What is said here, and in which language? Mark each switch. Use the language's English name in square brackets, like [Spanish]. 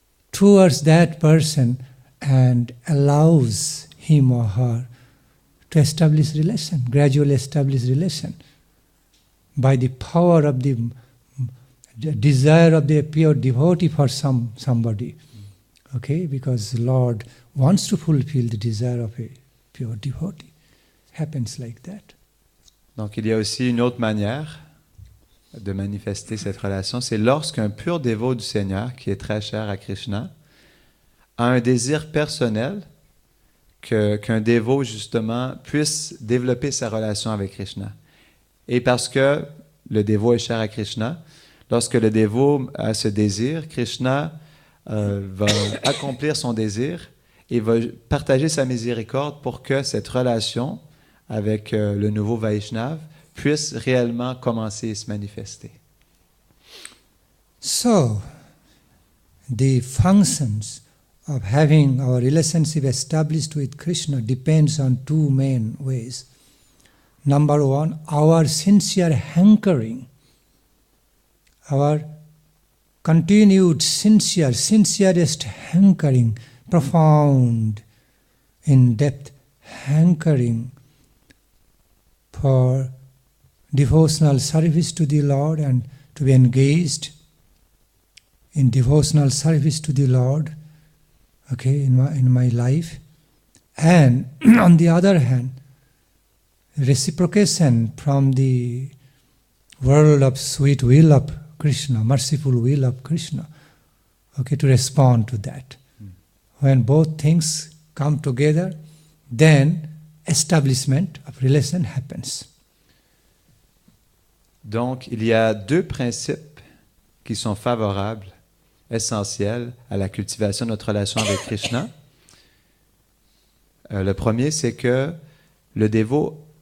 [English] towards that person and allows him or her to establish relation, gradually establish relation by the power of the desire of the pure devotee for somebody. Okay, because Lord wants to fulfill the desire of a pure devotee. Happens like that. [French] Donc il y a aussi une autre manière de manifester cette relation, c'est lorsqu'un pur dévot du Seigneur, qui est très cher à Krishna, a un désir personnel qu'un dévot justement puisse développer sa relation avec Krishna. Et parce que le dévot est cher à Krishna, lorsque le dévot a ce désir, Krishna va accomplir son désir et va partager sa miséricorde pour que cette relation avec le nouveau Vaishnava puisse réellement commencer et se manifester. [English] So, the functions of having our relationship established with Krishna depends on two main ways. Number one, our sincere hankering, our continued sincerest hankering, profound, in-depth hankering for devotional service to the Lord and to be engaged in devotional service to the Lord, okay, in my life. And on the other hand, reciprocation from the world of sweet will of Krishna, merciful will of Krishna, okay, to respond to that. When both things come together, then establishment of relation happens. [French] Donc, il y a deux principes qui sont favorables, essentiels à la cultivation de notre relation avec Krishna. Le premier, c'est que le dévot